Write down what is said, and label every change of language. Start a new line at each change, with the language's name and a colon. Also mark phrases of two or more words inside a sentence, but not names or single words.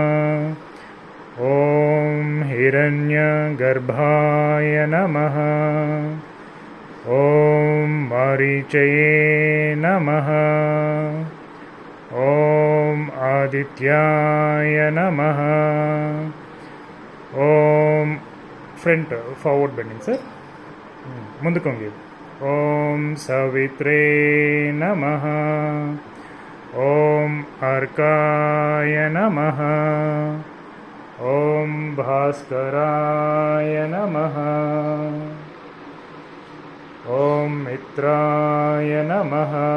Sanskrit: ॐ हिरण्यगर्भाय नमः। ॐ मारीचये नमः। ॐ आदित्याय नमः।
English: ॐ front forward bending sir
Telugu: ముందుకు వంగి.
Sanskrit: ॐ सवित्रे नमः. ॐ अर्काय नमः. ॐ भास्कराय नमः. ॐ मित्राय नमः.